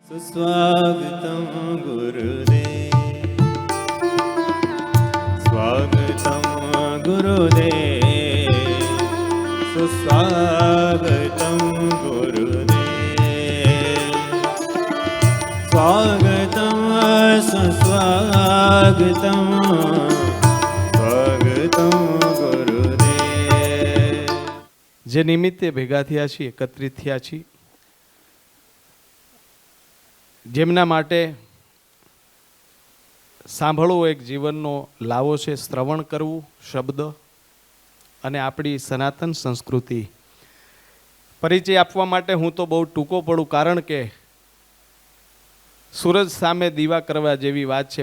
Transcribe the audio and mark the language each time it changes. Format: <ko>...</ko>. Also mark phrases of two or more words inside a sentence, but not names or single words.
<sa>सुस्वागतं गुरुदेव, स्वागतं गुरुदेव, सुस्वागतं गुरुदेव, स्वागतं सुस्वागतं स्वागतं गुरुदेव।</sa> <gu>જે નિમિત્તે ભેગા થયા છીએ, એકત્રિત થયા છીએ, જેમના માટે સાંભળવું એક જીવનનો લાવો છે, શ્રવણ કરવું શબ્દ અને આપણી સનાતન સંસ્કૃતિ પરિચય આપવા માટે હું તો બહુ ટૂંકો પડું, કારણ કે સૂરજ સામે દીવા કરવા જેવી વાત છે.</gu>